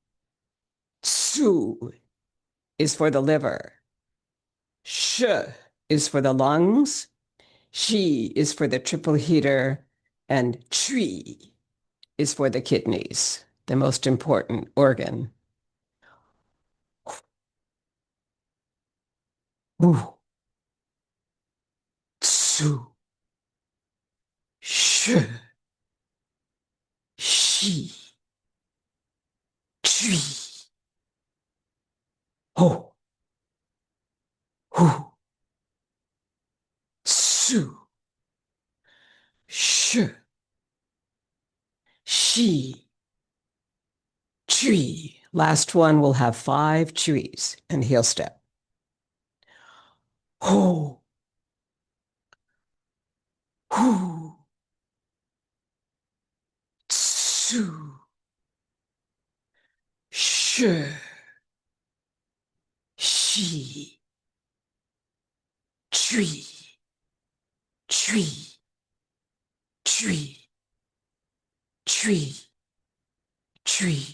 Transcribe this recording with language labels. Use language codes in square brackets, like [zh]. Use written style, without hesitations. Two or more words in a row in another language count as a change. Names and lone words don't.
[en] Su is for the liver. Sh is for the lungs. Shi is for the triple heater. And Chui is for the kidneys, the most important organ. Hu, Su, Sh, Shi, Chui, Ho, Hu, Su, Sh, Shi, Chui. Last one will have 5 chuis and heel step. Ho, Hu, Su, Sh, Shi, Chui, Chui, Chui, Chui, Chui.